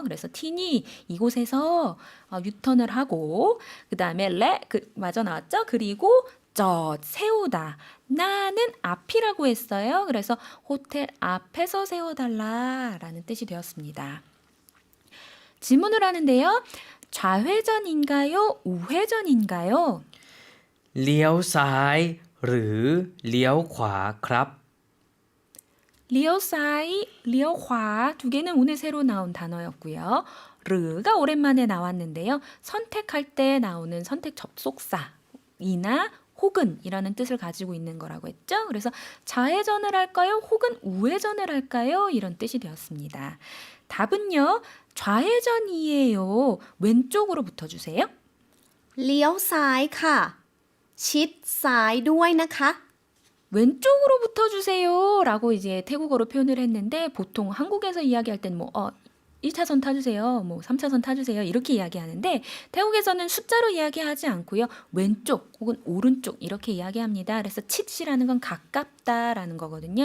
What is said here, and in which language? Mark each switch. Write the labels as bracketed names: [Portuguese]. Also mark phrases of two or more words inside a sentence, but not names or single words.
[Korean] 그래서 티니 이곳에서 유턴을 하고 그 다음에 마저 나왔죠. 그리고 세우다. 나는 앞이라고 했어요. 그래서 호텔 앞에서 세워달라라는 뜻이 되었습니다. 질문을 하는데요. 좌회전인가요? 우회전인가요? [Thai] เลี้ยวซ้ายหรือเลี้ยวขวาครับ [Korean] 리오사이, 리오화 두 개는 오늘 새로 나온 단어였고요. 르가 오랜만에 나왔는데요. 선택할 때 나오는 선택 접속사이나 혹은 이라는 뜻을 가지고 있는 거라고 했죠. 그래서 좌회전을 할까요? 혹은 우회전을 할까요? 이런 뜻이 되었습니다. 답은요. 좌회전이에요. 왼쪽으로 붙어주세요. [Thai] เลี้ยวซ้ายค่ะ ชิดซ้ายด้วยนะคะ [Korean] 왼쪽으로 붙어주세요 라고 이제 태국어로 표현을 했는데 보통 한국에서 이야기할 때는 1차선 타주세요, 3차선 타주세요 이렇게 이야기하는데 태국에서는 숫자로 이야기하지 않고요. 왼쪽 혹은 오른쪽 이렇게 이야기합니다. 그래서 칫이라는 건 가깝다라는 거거든요.